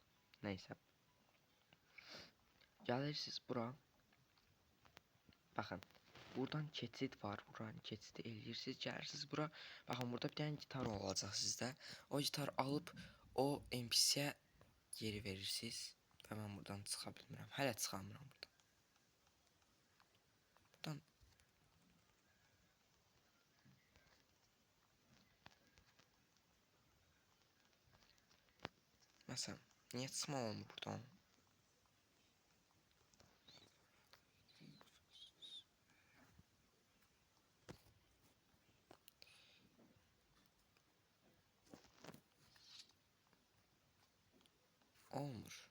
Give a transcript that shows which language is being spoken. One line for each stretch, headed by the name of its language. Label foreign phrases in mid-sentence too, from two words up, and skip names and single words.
Turkish: Neyse. Gelirsiniz bura. Bakın. Buradan keçid var.
Azerbaijani: Buranın keçidi eləyirsiniz.
Turkish: Gelirsiniz bura. Bakın burada bir tane gitar olacak sizde. O gitar alıp o NPC'ye geri verirsiniz.
Azerbaijani: Ve ben buradan çıxa bilmirəm. Hələ çıxamıram buradan. Buradan mesela niye çıxma olmur buradan? Olmur.